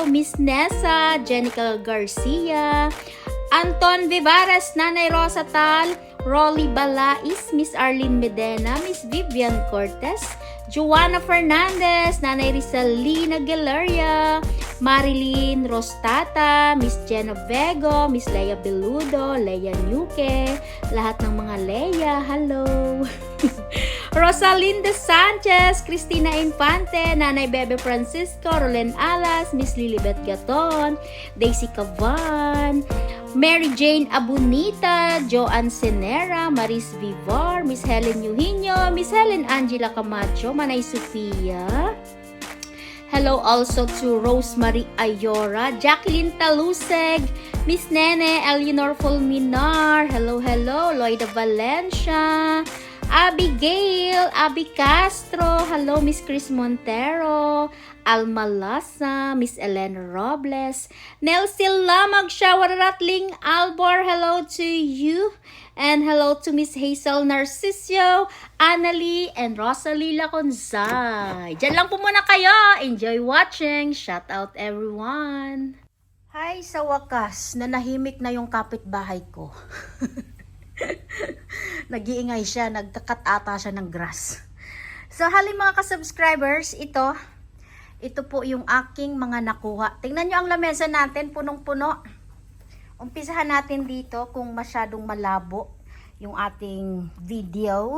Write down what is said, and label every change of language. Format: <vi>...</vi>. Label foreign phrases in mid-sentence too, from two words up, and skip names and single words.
<tl>Miss Nessa, Jenica Garcia, Anton Vivares, Nanay Rosa Tal, Rolly Balais, Miss Arlene Medena, Miss Vivian Cortez, Joanna Fernandez, Nanay Rizalina Galeria, Marilyn Rostata, Miss Jenna Vego, Miss Leia Beludo, Leia Nuque, lahat ng mga Leia, hello. Rosalinda Sanchez, Cristina Infante, Nanay Bebe Francisco, Rolen Alas, Miss Lilibet Gaton, Daisy Cavan, Mary Jane Abunita, Joanne</tl> <en>Senera, Maris Vivar, Miss Helen Eugenio, Miss Helen Angela Camacho, Manay Sofia, Hello also to Rosemary Ayora, Jacqueline Taluseg, Miss Nene, Eleanor Fulminar, hello, hello, Loida Valencia, Abigail, Abby Castro, hello, Miss Chris Montero, Alma Lasa, Miss Elena Robles, Nelsil Lamag, Shower Ratling, Albor, hello to you, and hello to Miss Hazel Narcisio, Annalie, and Rosalie Laconsay.</en> <tl>Diyan lang po muna kayo.</tl> <en>Enjoy watching. Shout out everyone.</en> <tl>Hi, sa wakas, nanahimik na yung kapitbahay ko. Nag-iingay siya, nagkakat ata siya ng grass. So, hali mga ka-subscribers, ito po yung aking mga nakuha. Tingnan nyo ang lamesa natin, punong-puno. Umpisahan natin dito kung masyadong malabo yung ating video.</tl>